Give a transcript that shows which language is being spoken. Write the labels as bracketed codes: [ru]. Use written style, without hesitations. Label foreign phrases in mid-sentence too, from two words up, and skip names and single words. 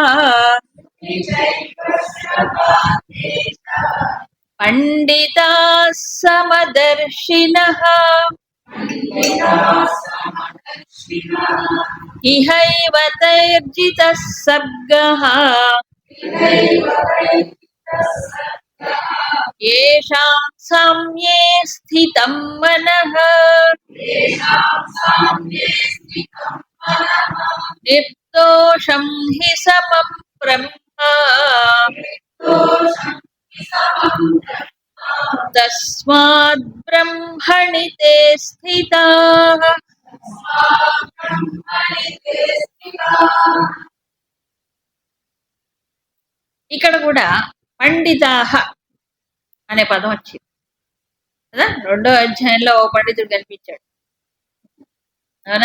[sa] పండితా సమదర్శినః ఇహైవ తైర్జితః సర్గః येषां साम्ये स्थितं मनः निर्दोषं हि समं ब्रह्म तस्माद् ब्रह्मणि ते स्थिताः. [te] ఇక్కడ కూడా పండితాహ అనే పదం వచ్చింది కదా. 2వ అధ్యాయంలో ఓ పండితుడు కనిపించాడు, అవునా?